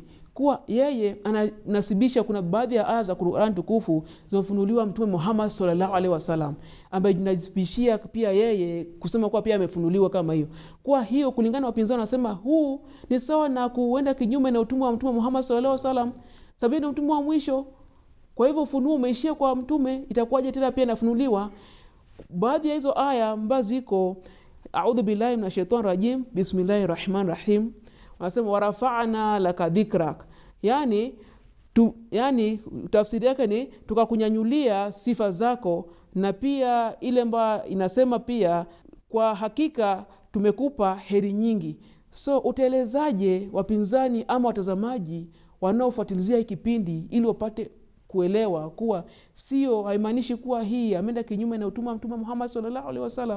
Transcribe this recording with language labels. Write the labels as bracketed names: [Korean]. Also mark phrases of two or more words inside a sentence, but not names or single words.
[Swahili] Kuwa yeye anasibisha kuna baadhi ya aya za Qur'an tukufu zimefunuliwa Mtume Muhammad [Arabic] صلى الله عليه وسلم, [Swahili] ambaye jinasibishia pia yeye kusema kuwa pia amefunuliwa kama hiyo. Kwa hiyo kulingana na wapinzani wanasema huu ni sawa na kuenda kinyume na utume wa Mtume Muhammad [Arabic] صلى الله عليه وسلم, [Swahili] sababu ni utume wa mwisho. Kwa hivyo ufunuo umeishia kwa mtume, itakuwaje tena pia inafunuliwa? Baadhi ya hizo aya ambazo ziko [Arabic] أعوذ بالله من الشيطان الرجيم بسم الله الرحمن الرحيم, [Swahili] wanasema [Arabic] ورفعنا لك ذكرك, [Swahili] yani tafsiri yake ni tukakunyanyulia sifa zako, na pia ile ambayo inasema pia kwa hakika tumekupa heri nyingi. So utaelezaje wapinzani ama watazamaji wanaofuatilizia hii kipindi ili wapate kuelewa kuwa sio, haimaanishi kuwa hii ameenda kinyume na utume wa Mtume Muhammad [Arabic] صلى الله عليه وسلم?